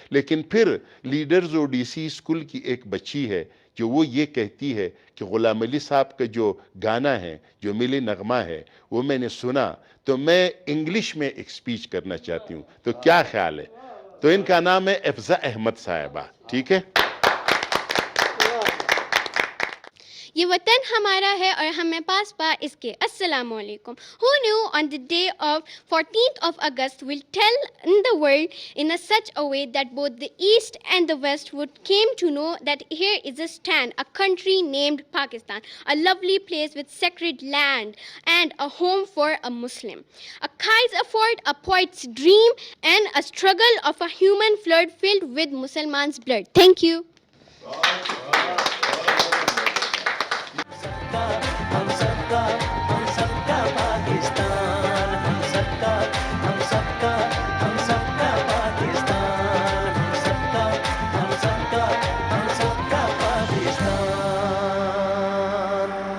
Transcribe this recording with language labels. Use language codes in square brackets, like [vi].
[hi] लेकिन फिर leaders Odissi school की एक बच्ची है जो वो ये कहती है कि गुलाम अली साहब का जो गाना है, जो मिली नगमा है, वो मैंने सुना, तो मैं इंग्लिश में एक स्पीच करना चाहती हूँ, तो क्या ख्याल है। तो इनका नाम है अफजा अहमद साहिबा, ठीक है। ये वतन हमारा है और हमें पास पा इसके। अस्सलाम वालेकुम. [en] Who knew on the day of 14th of August will tell in the world in a such a way that both the East and the West would came to know that here is a stand, a country named Pakistan, a lovely place with sacred land and a home for a Muslim, a kite's effort, a poet's dream, and a struggle of a human flood filled with Musliman's blood. Thank you. [hi] हम सबका पाकिस्तान, हम सबका पाकिस्तान, हम सबका पाकिस्तान।